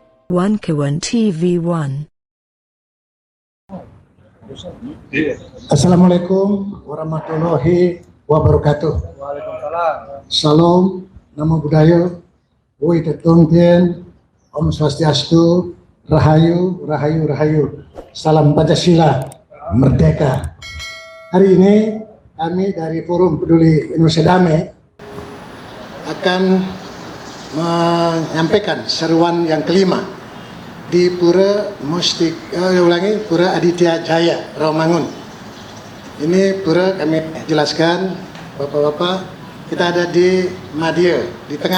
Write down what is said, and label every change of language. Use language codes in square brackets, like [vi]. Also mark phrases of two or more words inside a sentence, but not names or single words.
[id] Wankawan TV1. [ar] السلام عليكم ورحمة الله وبركاته. [id] Waalaikumsalam. Salam, [pi] namo buddhaya, [zh] woi tetong tien, [sa] om swastiastu, [id] rahayu, rahayu, rahayu. Salam Pancasila, merdeka. Hari ini kami dari Forum Peduli Indonesia Damai akan menyampaikan seruan yang kelima di Pura Pura Aditya Jaya, Rawamangun. Ini pura kami jelaskan, bapak-bapak, kita ada di Madia, di tengah.